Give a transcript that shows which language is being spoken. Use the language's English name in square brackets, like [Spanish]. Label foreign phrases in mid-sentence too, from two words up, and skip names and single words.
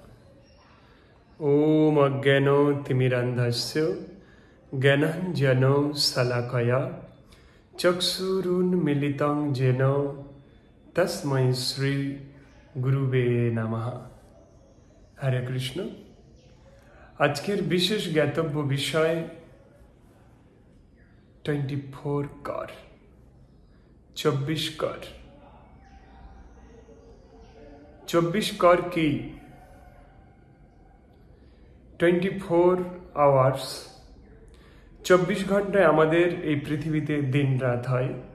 [Sanskrit] ओम अज्ञानो तिमिरान्धस्य ज्ञानाञ्जनो शलाकया चक्षुरुन्मीलितं येन तस्मै श्री गुरुवे नमः। हरे कृष्ण। [Bangla] আজকের বিশেষ জ্ঞাতব্য বিষয় 24 কর 24 কর 24 কর কি? 24 আওয়ার্স, 24 ঘন্টায় আমাদের এই পৃথিবীতে দিন রাত হয়।